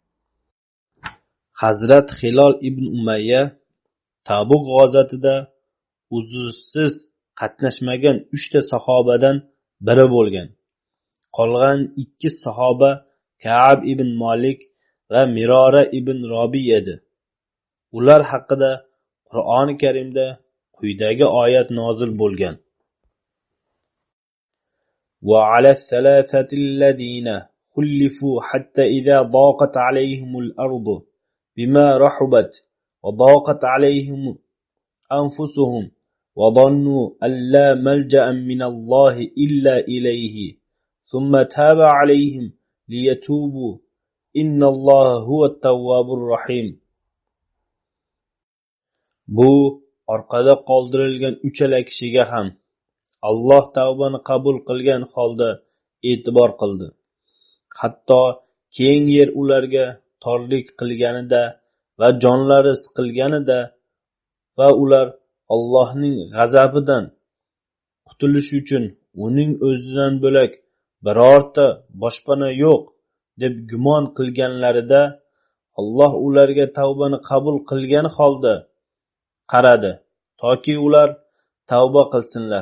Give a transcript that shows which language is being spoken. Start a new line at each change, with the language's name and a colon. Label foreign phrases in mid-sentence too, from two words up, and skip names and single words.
Uzbek: Hazrat Hilol ibn Umayya Tabuk g'azotida uzursiz qatnashmagan 3 ta sahobadan biri bo'lgan. Qolgan 2 sahoba Ka'b ibn Malik va Mirora ibn Robi edi. Ular haqida Qur'oni Karimda quyidagi oyat nozil bo'lgan.
Arabic: وعلى الثلاثة الذين خلفوا حتى إذا ضاقت عليهم الأرض بما رحبت وضاقت عليهم أنفسهم وظنوا أن لا ملجأ من الله إلا إليه ثم تاب عليهم ليتوبوا إن الله هو التواب الرحيم.
Uzbek: Bu orqada qoldirilgan 3 kishiga ham Alloh tavbani qabul qilgan holda e'tibor qildi. Hatto keng yer ularga torlik qilganida va jonlari siqilganida va ular Allohning g'azabidan qutulish uchun uning o'zidan bo'lak birorta boshpana yo'q deb gumon qilganlarida Alloh ularga tavbani qabul qilgan holda qaradi toki ular tavba qilsinlar.